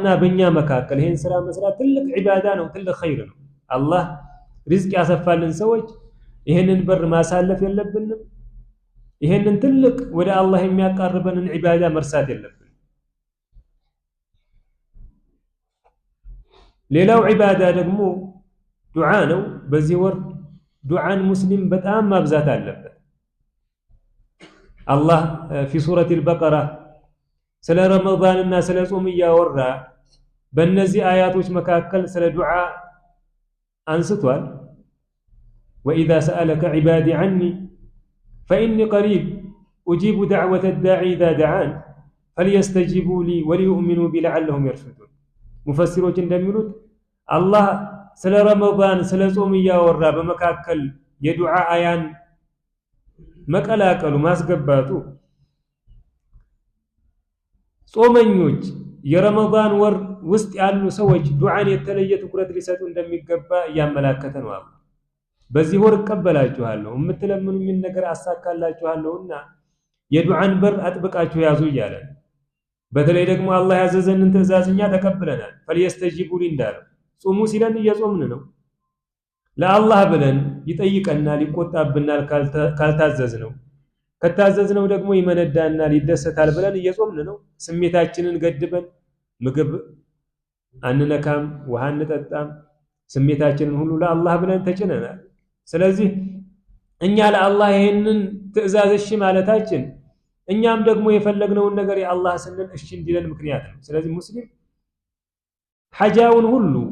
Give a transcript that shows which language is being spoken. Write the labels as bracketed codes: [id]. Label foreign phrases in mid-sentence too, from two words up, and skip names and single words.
[am] በእኛ መካከል ይሄን ስራ መስራት ትልቅ ዒባዳ ነው፣ ትልቅ ኸይር ነው። አላህ ሪዝቅ ያሰፋልን ሰዎች ይሄንን በር ማሳለፍ የለብንም። ይሄንን ትልቅ ወደ አላህ የሚያቃርበንን ዒባዳ መርሳት የለብንም። ሌላው ዒባዳ ደግሞ ዱዓ ነው። በዚህ ወር ዱዓን ሙስሊም በጣም ማብዛት አለበት። አላህ [ar] في سورة البقرة [am] ስለ ረመዳንና ስለ ጾም እያወራ በእነዚህ አያቶች መካከል ስለ ዱዓ አንስቷል። [ar] وإذا سألك عبادي عني فإني قريب أجيب دعوة الداعي إذا دعان فليستجيبوا لي وليؤمنوا بي لعلهم يرشدون [am] ሙፈሲሮች እንደሚሉት አላህ ስለ ረመዳን ስለ ጾም እያወራ በመካከል የዱዓ አያን መቀላቀሉ ማስገባቱ ጾመኞች የረመዳን ወር ውስጥ ያሉ ሰዎች ዱዓን የተለየ ትኩረት ሊሰጡ እንደሚገባ ያመላከተ ነው። አላህ በዚህ ወር እቀበላችኋለሁ የምትለምኑኝን ነገር አሳካላችኋለሁና የዱዓን በር አጥብቃችሁ ያዙ እያለ በተለይ ደግሞ አላህ ያዘዘንን ትእዛዝኛ ተቀብለናል። [ar] فليستجيبوا لي [am] እንዳለው ጾሙ ሲለን እየጾምን ነው። ለአላህ ብለን ይጠይቀናል፣ ይቆጣብናል ካልታዘዝነው። ከታዘዝነው ደግሞ ይመነዳናል፣ ይደሰታል ብለን እየጾምን ነው። ስሜታችንን ገድበን ምግብ አንነካም፣ ውሃ አንጠጣም። ስሜታችንን ሁሉ ለአላህ ብለን ተጭነናል። ስለዚህ እኛ ለአላህ ይሄንን ትእዛዝ እሺ ማለታችን እኛም ደግሞ የፈለግነውን ነገር የአላህ ስንል እሺ እንዲለን ምክንያት ነው። ስለዚህ ሙስሊም ሐጃውን ሁሉ